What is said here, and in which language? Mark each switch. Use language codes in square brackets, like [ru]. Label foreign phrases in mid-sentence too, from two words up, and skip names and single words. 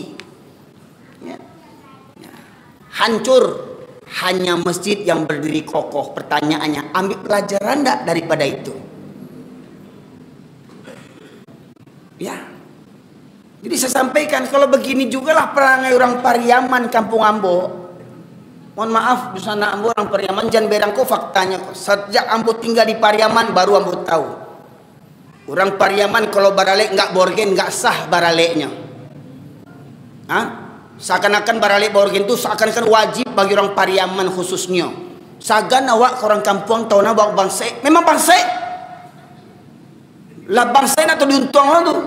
[id] Ya. Ya. Hancur, hanya masjid yang berdiri kokoh. Pertanyaannya, ambil pelajaran enggak daripada itu? Ya. Jadi saya sampaikan, kalau begini jugalah perangai orang Pariaman kampung Ambo. Mohon maaf, di sana Ambo orang Pariaman, jangan berang kok faktanya. Sejak Ambo tinggal di Pariaman baru Ambo tahu. Orang Pariaman kalau baralek enggak borgen, enggak sah baraleknya. Seakan-akan baralek borgen itu seakan-akan wajib bagi orang Pariaman khususnya. [min] Sagan awak ke orang kampung tahu nak bawa bangsa. [id] Memang bangsa. [min] Lah bangsa atau diuntung lah tuh.